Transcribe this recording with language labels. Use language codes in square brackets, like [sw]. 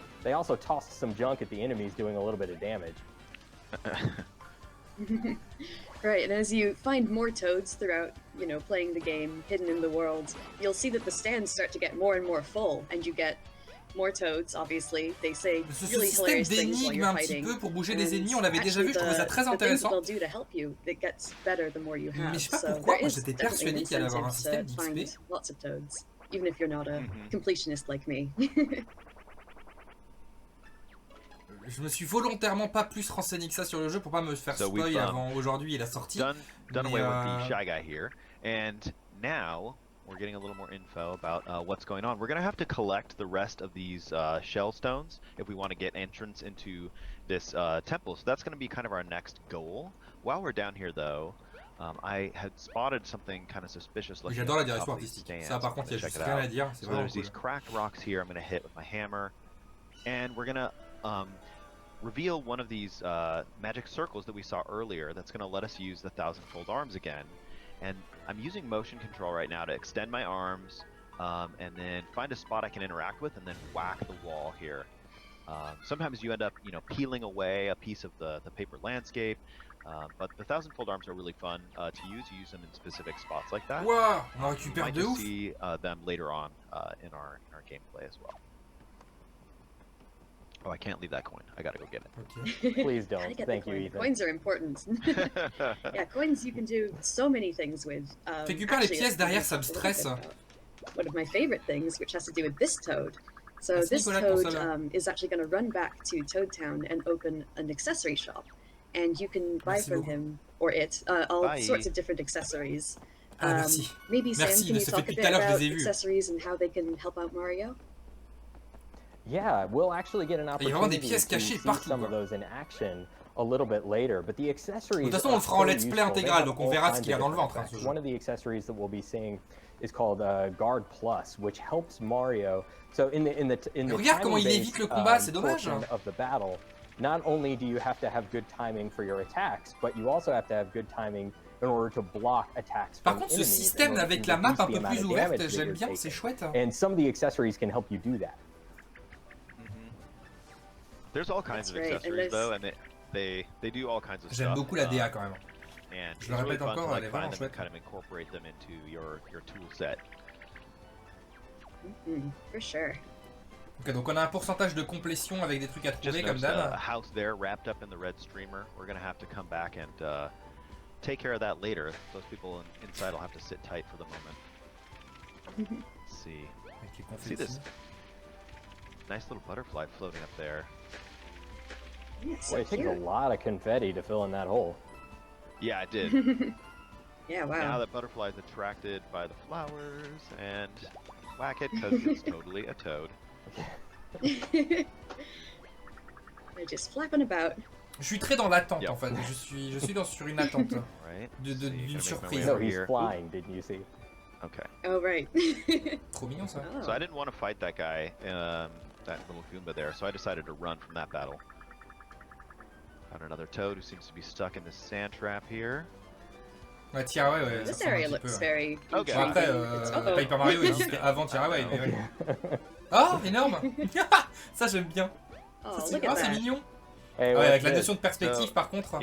[en] They also tossed some junk at the enemies, doing a little bit of damage. Right, and as you find more toads throughout, you know, playing the game, hidden in the world, you'll see that the stands start to get more and more full, and you get more toads, obviously. They say really hilarious things while you're fighting. [fr] Pour bouger des ennemis, on l'avait déjà vu, je trouvais ça très intéressant. [en] They'll do to help you, it gets better the more you have. [fr] Mais je sais pas pourquoi, moi j'étais persuadé qu'il allait avoir un système d'XP. [en] Lots of toads, even if you're not a completionist like me. [fr] Je me suis volontairement pas plus renseigné que ça sur le jeu pour pas me faire spoil avant aujourd'hui et la sortie. [en] Done away with the shy guy here, and now we're getting a little more info about what's going on. We're gonna have to collect the rest of these shell stones if we want to get entrance into this temple. So that's gonna be kind of our next goal. While we're down here, though, I had spotted something kind of suspicious. [fr] J'adore la direction artistique. Ça, par contre, il y a juste rien à dire. [en] So there's these cracked rocks here. I'm gonna hit with my hammer, and we're gonna reveal one of these magic circles that we saw earlier that's going to let us use the 1,000-fold arms again. And I'm using motion control right now to extend my arms and then find a spot I can interact with and then whack the wall here. Sometimes you end up, you know, peeling away a piece of the paper landscape, but the 1,000-fold arms are really fun to use. You use them in specific spots like that. [fr] Wow, on récupère de ouf. [en] See them later on in our gameplay as well. Oh, I can't leave that coin. I gotta go get it. Okay. Please don't. Thank you, Ethan. Coins are important. Yeah, coins you can do so many things with. [fr] Récupère les pièces derrière, ça me stresse. [en] One of my favorite things, which has to do with this toad. So this toad is actually going to run back to Toad Town and open an accessory shop, and you can buy from him or it all sorts of different accessories. Maybe Sam, can you talk a bit about accessories and how they can help out Mario? Yeah, we'll actually get an opportunity to see some of those in action a little bit later, but the accessories. [fr] De toute façon, on le fera en let's play intégral, donc on verra ce qu'il y a dans le ventre. [en] One of the accessories that we'll be seeing is called Guard Plus, which helps Mario. So in the [fr] regarde comment il évite le combat, c'est dommage. [en] Of the battle, not only do you have to have good timing for your attacks, but you also have to have good timing in order to block attacks. [fr] Par contre, ce système avec la map un peu plus ouverte, j'aime bien, c'est chouette. [en] And some of the accessories can help you do that. There's all kinds of accessories though, and they do all kinds of stuff. [fr] J'aime beaucoup la DA quand même. [en] And [fr] je le répète encore, elle est vraiment chouette. [en] Kind of incorporate them into your tool set. For sure. [fr] Ok, donc on a un pourcentage de complétion avec des trucs à trouver comme d'hab. [en] A house there wrapped up in the red streamer. We're gonna have to come back and take care of that later. Those people inside will have to sit tight for the moment. Let's see. See this nice little butterfly floating up there. Boy, it takes a lot of confetti to fill in that hole. Yeah, it did. Yeah, wow. Now that butterfly is attracted by the flowers and whack it because it's totally a toad. They're just flapping about. [fr] Je suis très dans l'attente en fait. Je suis sur une attente d'une surprise. [en] No, he's flying. Didn't you see? Okay. Oh right. [fr] Trop mignon ça. [en] So I didn't want to fight that guy, that little Goomba there, so I decided to run from that battle. Found another toad who seems to be stuck in this sand trap here. [fr] Ouais, Tiaraway, [en] This area looks very. Okay. [fr] Bon, après, Paper Mario existait avant Tiaraway. Oh, énorme. Ça j'aime bien. Oh, c'est mignon. Hey, ouais, avec la notion de perspective par contre.